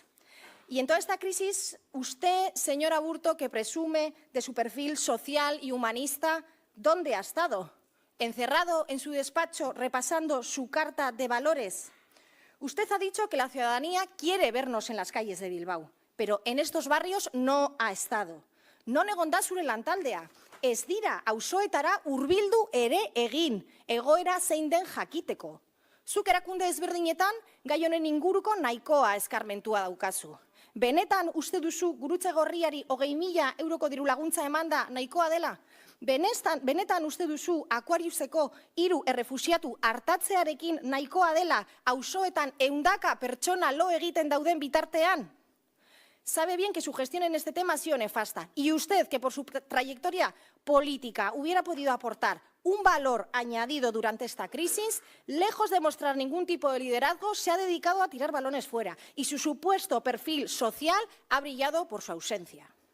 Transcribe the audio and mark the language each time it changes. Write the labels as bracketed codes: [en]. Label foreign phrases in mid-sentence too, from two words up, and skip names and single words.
[es] Y en toda esta crisis, usted, señor Aburto, que presume de su perfil social y humanista, ¿dónde ha estado? ¿Encerrado en su despacho repasando su carta de valores? Usted ha dicho que la ciudadanía quiere vernos en las calles de Bilbao, pero en estos barrios no ha estado. [eu] Non egon da zure lantaldea. Ez dira auzoetara hurbildu ere egin, egoera zein den jakiteko. Zuk erakunde ezberdinetan gai honen inguruko nahikoa eskarmentua daukazu. Benetan uste duzu Gurutze Gorriari 20.000 euroko diru laguntza emanda nahikoa dela? Benetan uste duzu Aquariuseko 3 errefuxiatu hartatzearekin nahikoa dela auzoetan 100 pertsona lo egiten dauden bitartean? [es] Sabe bien que su gestión en este tema ha sido nefasta y usted, que por su trayectoria política hubiera podido aportar un valor añadido durante esta crisis, lejos de mostrar ningún tipo de liderazgo, se ha dedicado a tirar balones fuera y su supuesto perfil social ha brillado por su ausencia.